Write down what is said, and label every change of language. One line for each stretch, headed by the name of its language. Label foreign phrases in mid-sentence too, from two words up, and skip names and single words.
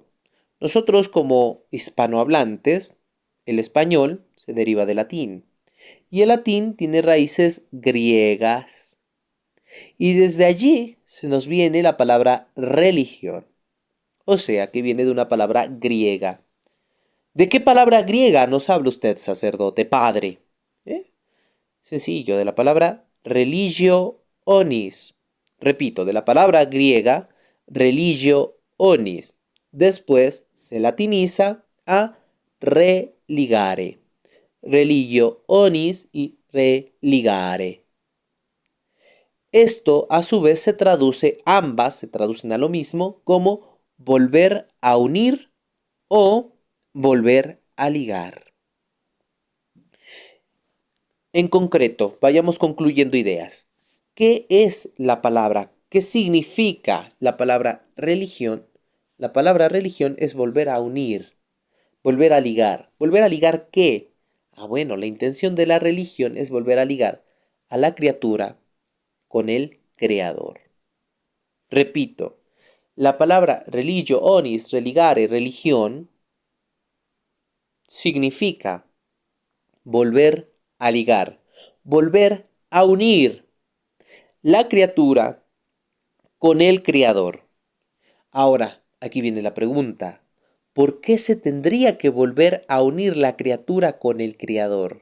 Spanish: Nosotros como hispanohablantes, el español se deriva del latín y el latín tiene raíces griegas y desde allí se nos viene la palabra religión, o sea que viene de una palabra griega. ¿De qué palabra griega nos habla usted, sacerdote, padre? ¿Eh? Sencillo, de la palabra
Latin: religio onis.
Spanish: Repito, de la palabra griega
Latin: religio onis.
Spanish: Después se latiniza a religare.
Latin: Religio onis y religare.
Spanish: Esto a su vez se traduce, ambas se traducen a lo mismo como volver a unir o volver a ligar. En concreto, vayamos concluyendo ideas. ¿Qué es la palabra? ¿Qué significa la palabra religión? La palabra religión es volver a unir, volver a ligar. ¿Volver a ligar qué? Bueno, la intención de la religión es volver a ligar a la criatura con el Creador. Repito, la palabra
Latin: religio onis, religare,
Spanish: religión, significa volver a ligar, volver a unir la criatura con el Creador. Ahora, aquí viene la pregunta. ¿Por qué se tendría que volver a unir la criatura con el Creador?